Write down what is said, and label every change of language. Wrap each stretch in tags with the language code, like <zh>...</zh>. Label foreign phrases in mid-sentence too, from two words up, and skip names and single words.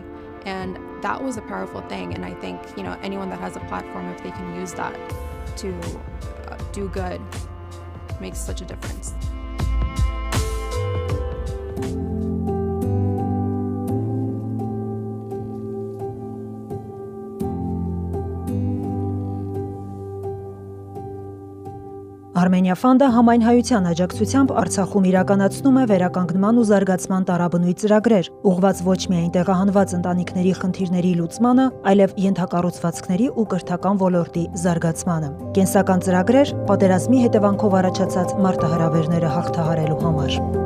<en>And that was a powerful thing. And I think, you know, anyone that has a platform, if they can use that to do good, makes such a difference.</en> <hy>Armenia Fund-ը համայնհայության աջակցությամբ Արցախում իրականացնում է վերականգնման ու զարգացման տարաբնույթ ծրագրեր, ուղղված ոչ միայն տեղահանված ընտանիքների խնդիրների լուծմանը, այլև ենթակառուցվածքների ու կրթական ոլորտի զարգացմանը։ Կենսական ծրագրեր պատերազմի հետևանքով առաջացած մարտահրավերները հաղթահարելու համար։</hy>